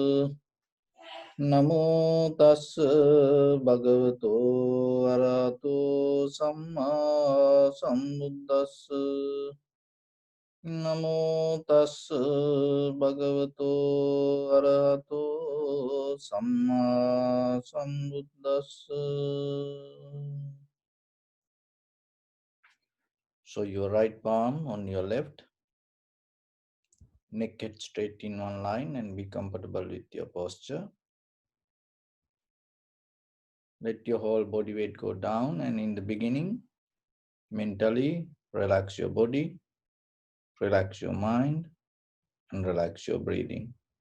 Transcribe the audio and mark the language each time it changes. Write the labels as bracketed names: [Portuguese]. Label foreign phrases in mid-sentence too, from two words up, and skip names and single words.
[Pali] Namo tassa bhagavato arahato samma sambuddhassa. Namo tassa bhagavato arahato samma sambuddhassa. [English] So your right palm on your left, neck head straight in one line, and be comfortable with your posture. Let your whole body weight go down, and in the beginning, mentally relax your body, relax your mind, and relax your breathing.